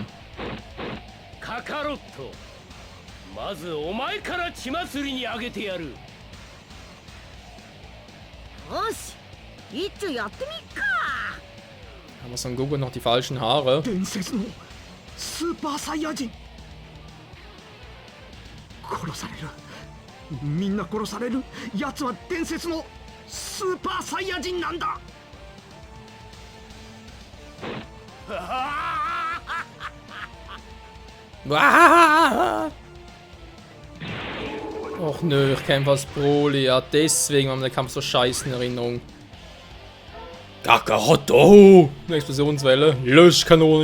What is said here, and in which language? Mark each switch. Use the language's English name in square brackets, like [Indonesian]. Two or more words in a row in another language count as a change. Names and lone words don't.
[German] Kakaroto. Aber Son Goku noch die falschen Haare. Super Saiyajin. [Japanese] 殺される。みんな殺される。奴は伝説のスーパーサイヤ人なんだ。 [German] Och nö, ich kämpfe als Broly. Ja, deswegen war mir der Kampf so scheiße in Erinnerung. Kakaroto! Eine Explosionswelle. Löschkanone.